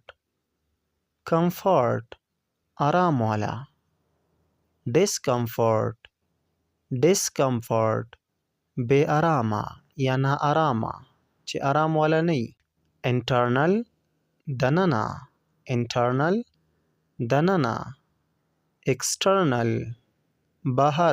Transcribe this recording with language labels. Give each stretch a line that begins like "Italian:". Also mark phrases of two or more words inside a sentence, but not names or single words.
Pashto: comfort آرام والا.
English: discomfort. discomfort
Pashto: بے آرامه یا نا آرامه چې آرام والا نه وي. internal دننه. internal دننه. external بهر.